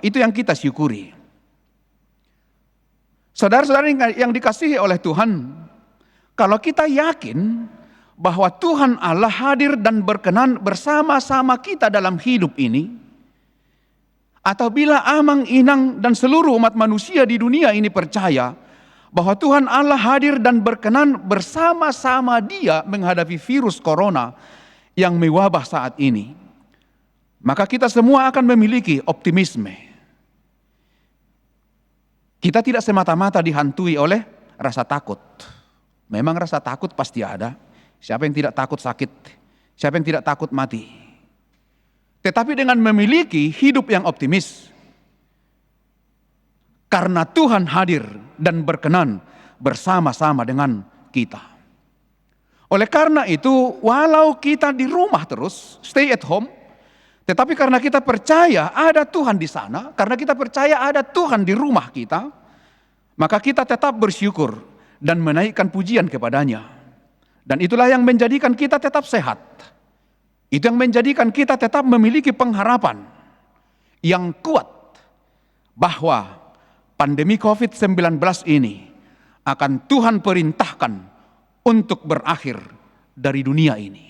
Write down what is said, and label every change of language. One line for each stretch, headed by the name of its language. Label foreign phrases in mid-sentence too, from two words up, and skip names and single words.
Indonesian: Itu yang kita syukuri. Saudara-saudara yang dikasihi oleh Tuhan, kalau kita yakin bahwa Tuhan Allah hadir dan berkenan bersama-sama kita dalam hidup ini, atau bila
Batak Toba: amang inang
Indonesian: dan seluruh umat manusia di dunia ini percaya bahwa Tuhan Allah hadir dan berkenan bersama-sama Dia menghadapi virus corona yang mewabah saat ini, maka kita semua akan memiliki optimisme. Kita tidak semata-mata dihantui oleh rasa takut. Memang rasa takut pasti ada. Siapa yang tidak takut sakit? Siapa yang tidak takut mati? Tetapi dengan memiliki hidup yang optimis, karena Tuhan hadir dan berkenan bersama-sama dengan kita. Oleh karena itu, walau kita di rumah terus,
English: stay at home,
Indonesian: tetapi karena kita percaya ada Tuhan di sana, karena kita percaya ada Tuhan di rumah kita, maka kita tetap bersyukur dan menaikkan pujian kepadanya. Dan itulah yang menjadikan kita tetap sehat. Itu yang menjadikan kita tetap memiliki pengharapan yang kuat bahwa pandemi COVID-19 ini akan Tuhan perintahkan untuk berakhir dari dunia ini.